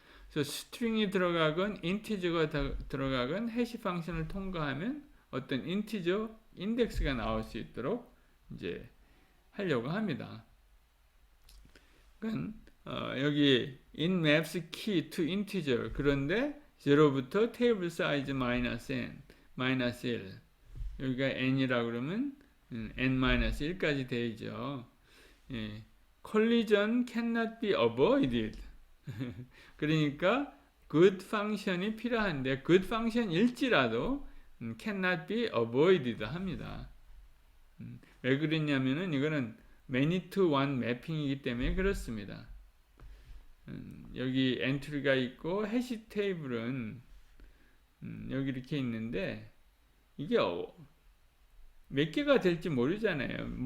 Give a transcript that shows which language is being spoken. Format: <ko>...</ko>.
<ko>그래서 스트링이 들어가건 인티저가 들어가건 해시 펑션을 통과하면 어떤 인티저 인덱스가 나올 수 있도록 이제 하려고 합니다. 그러니까 여기</ko> <en>in maps key to integer</en> <ko>그런데 0부터 table size 마이너스 1 여기가 n이라고 그러면 n-1까지 되죠.</ko> <en>collision cannot be avoided.</en> <ko>그러니까</ko> <en>good function이 필요한데 good function일지라도 cannot be avoided 합니다.</en> <ko>왜 그랬냐면은 이거는 many to one 매핑이기 때문에 그렇습니다. 여기 엔트리가 있고 해시 테이블은 여기 이렇게 있는데 이게 몇 개가 될지 모르잖아요.</ko>